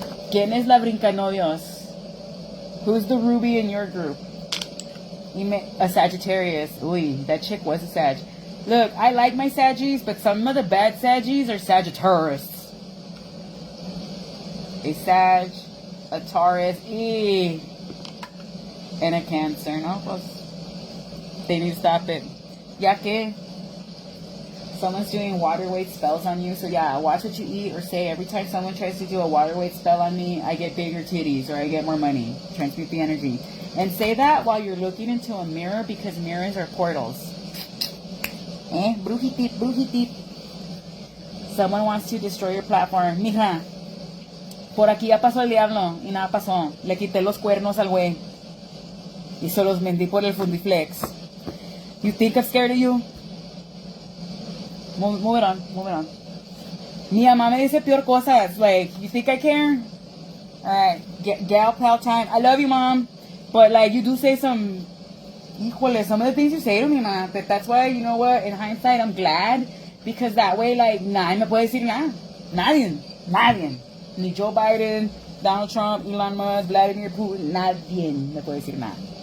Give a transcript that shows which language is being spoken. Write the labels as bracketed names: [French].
[Spanish] ¿Quién es la brincaноvios? [English] Who's the Ruby in your group? A Sagittarius. Uy, that chick was a Sag. Look, I like my Saggies, but some of the bad Saggies are Sagittarius. A Sag, a Taurus, and a Cancer. [Spanish] No, pues, [English] they need to stop it. [Spanish] Ya que [English] someone's doing water weight spells on you, so yeah, watch what you eat or say. Every time someone tries to do a water weight spell on me, I get bigger titties or I get more money. Transmute the energy. And say that while you're looking into a mirror, because mirrors are portals. Brujitip, brujitip. Someone wants to destroy your platform. [Spanish] Mija, por aquí ya pasó el diablo y nada pasó. Le quité los cuernos al güey y se los vendí por el Fundiflex. [English] You think I'm scared of you? Move it on, move it on. [Spanish] Mi mamá me dice peor cosas. [English] Like, you think I care? Alright, gal pal time. I love you, Mom. But, like, you do say some... Híjole, some of the things you say to me, man. But that's why, you know what, in hindsight, I'm glad. Because that way, like, [Spanish] nadie me puede decir nada. Nadie. Ni Joe Biden, Donald Trump, Elon Musk, Vladimir Putin. Nadie me puede decir nada.